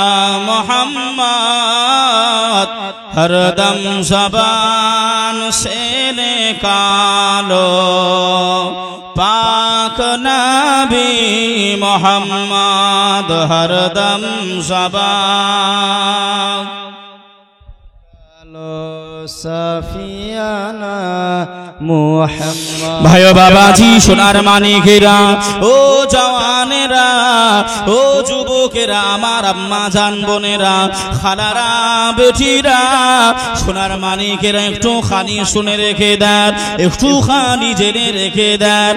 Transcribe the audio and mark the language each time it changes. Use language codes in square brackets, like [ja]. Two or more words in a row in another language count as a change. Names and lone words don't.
[ur] محمد ہر دم زبان سے نکالو پاک نبی محمد ہر دم زبان সাফিয়ানা মুহাম্মদ। [bn] ভাই বাবাজি, সোনার মানিকেরা, ও জওয়ানেরা, ও যুবকেরা, আমার আম্মা জান বোনেরা, খালারা, বেটিরা, সোনার মানিকেরা, একটু খানি শুনে রেখে দেন, একটু খানি জেনে রেখে দেন।